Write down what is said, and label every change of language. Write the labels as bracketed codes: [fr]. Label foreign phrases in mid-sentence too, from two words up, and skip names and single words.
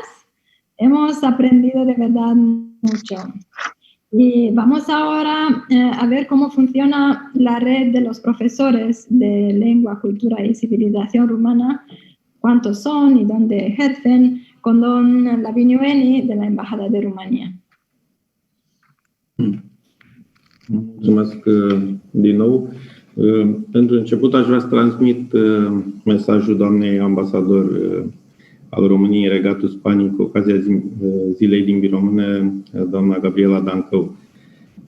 [es] Hemos aprendido de verdad mucho. Y vamos ahora a ver cómo funciona la red de los profesores de lengua, cultura y civilización rumana, cuántos son y dónde ejercen, con don Lavinia Eni de la Embajada de Rumanía. [ro] Mulțumesc din nou. Pentru început aș vrea să transmit mesajul doamnei ambasador al României în Regatul Spaniei cu ocazia Zilei Limbii Române, doamna Gabriela Dancău.